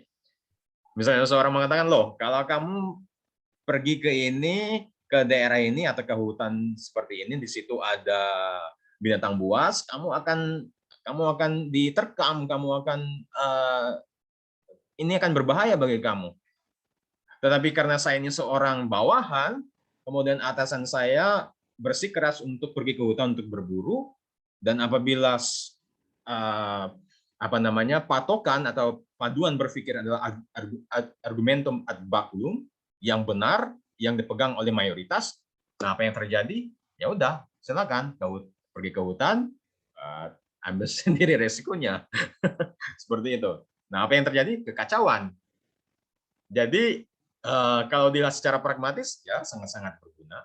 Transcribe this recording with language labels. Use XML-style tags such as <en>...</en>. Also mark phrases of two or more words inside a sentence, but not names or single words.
<id>Misalnya seorang mengatakan, loh, kalau kamu pergi ke daerah ini atau ke hutan seperti ini, di situ ada binatang buas, kamu akan diterkam, ini akan berbahaya bagi kamu. Tetapi karena saya ini seorang bawahan, kemudian atasan saya bersikeras untuk pergi ke hutan untuk berburu, dan apabila patokan atau paduan berpikir adalah</id> <la>argumentum ad baculum</la> <id>yang benar, yang dipegang oleh mayoritas, nah apa yang terjadi? Ya udah, silakan pergi ke hutan, ambil sendiri resikonya. Seperti itu. Nah, apa yang terjadi? Kekacauan. Jadi kalau dilihat secara pragmatis, ya sangat-sangat berguna.</id>